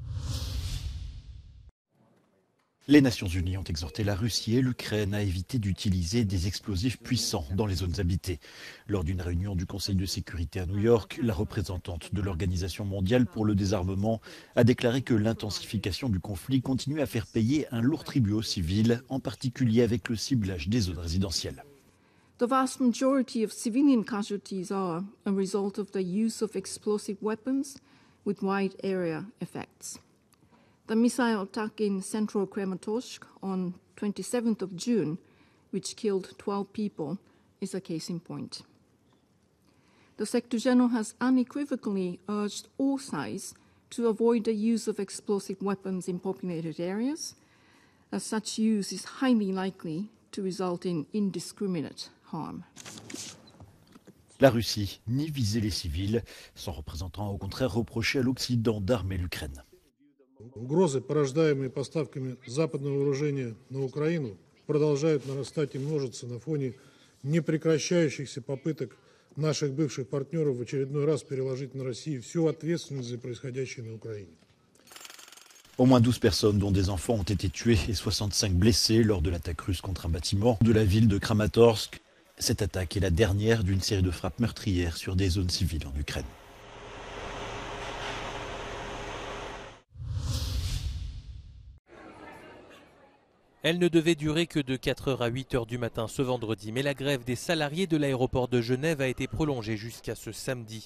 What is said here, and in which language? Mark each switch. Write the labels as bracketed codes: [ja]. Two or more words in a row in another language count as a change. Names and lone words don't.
[fr] Les Nations Unies ont exhorté la Russie et l'Ukraine à éviter d'utiliser des explosifs puissants dans les zones habitées. Lors d'une réunion du Conseil de sécurité à New York, la représentante de l'Organisation mondiale pour le désarmement a déclaré que l'intensification du conflit continue à faire payer un lourd tribut aux civils, en particulier avec le ciblage des zones résidentielles. [en] The vast majority of civilian casualties are a result of the use of explosive weapons with wide area effects. The missile attack in central Kramatorsk on 27th of June, which killed 12 people, is a case in point. The Secretary General has unequivocally urged all sides to avoid the use of explosive weapons in populated areas, as such use is highly likely to result in indiscriminate harm. [fr] La Russie nie viser les civils, son représentant a au contraire reproché à l'Occident d'armer l'Ukraine. [ru] Угрозы, порождаемые поставками западного вооружения на Украину, продолжают нарастать и множиться на фоне непрекращающихся попыток наших бывших партнеров в очередной раз переложить на Россию всю ответственность за происходящее на Украине. [fr] Au moins 12 personnes, dont des enfants, ont été tuées et 65 blessées lors de l'attaque russe contre un bâtiment de la ville de Kramatorsk. Cette attaque est la dernière d'une série de frappes meurtrières sur des zones civiles en Ukraine. Elle ne devait durer que de 4h à 8h du matin ce vendredi, mais la grève des salariés de l'aéroport de Genève a été prolongée jusqu'à ce samedi.